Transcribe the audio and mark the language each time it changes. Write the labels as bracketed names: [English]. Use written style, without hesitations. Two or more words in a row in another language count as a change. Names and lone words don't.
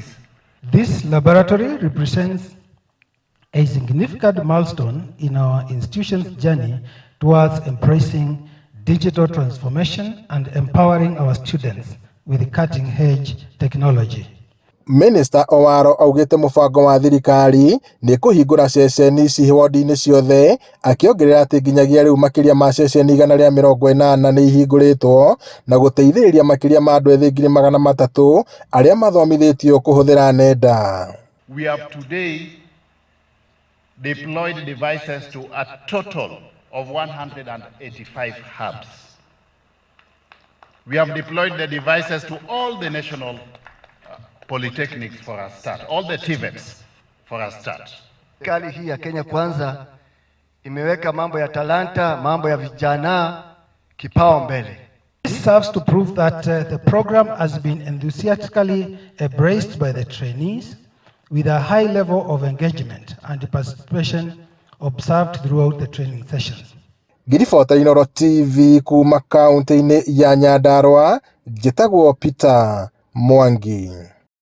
[English] This laboratory represents a significant milestone in our institution's journey towards embracing digital transformation and empowering our students with cutting-edge technology. [Kikuyu] Minister Owalo augite mubango wa thirikari ni kuhingura ceceni ici ward-inĩ ciothe, akiongerera ati nginyagia riu makiria ma ceceni 180 ni ihinguritwo na guteithĩrĩria makiria ma andu ethĩ 300,000 aria mathomithĩtio kuhuthira nenda. [English] We have today deployed devices to a total of 185 hubs. We have deployed the devices to all the national polytechnics for a start, all the TVETs for a start. [Swahili] Serikali hii ya Kenya Kwanza imeweka mambo ya talanta, mambo ya vijana kipao mbele. [English] This serves to prove that the program has been enthusiastically embraced by the trainees with a high level of engagement and participation observed throughout the training sessions. [Kikuyu] Ngiribota Inooro TV kuma kaunti-inĩ ya Nyandarũa, njĩtagwo Peter Mwangi.